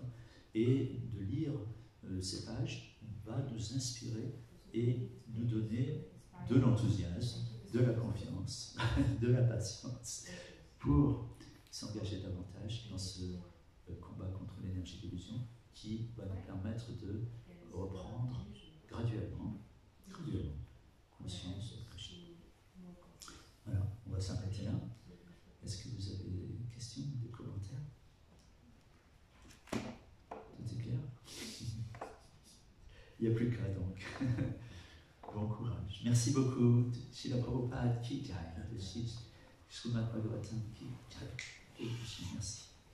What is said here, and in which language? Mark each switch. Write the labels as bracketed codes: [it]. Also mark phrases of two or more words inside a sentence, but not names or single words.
[fr] Et de lire ces pages va nous inspirer et nous donner de l'enthousiasme, de la confiance, de la patience pour s'engager davantage dans ce combat contre l'énergie d'illusion qui va nous permettre de reprendre graduellement conscience de Krishna. Voilà, on va s'arrêter là. Est-ce que vous avez des questions, des commentaires? Tout est clair? Il n'y a plus qu'à donc. Bon courage. Merci beaucoup. [sa] Srila Prabhupada ki jai. Srimad Bhagavatam ki jai. [fr] Merci.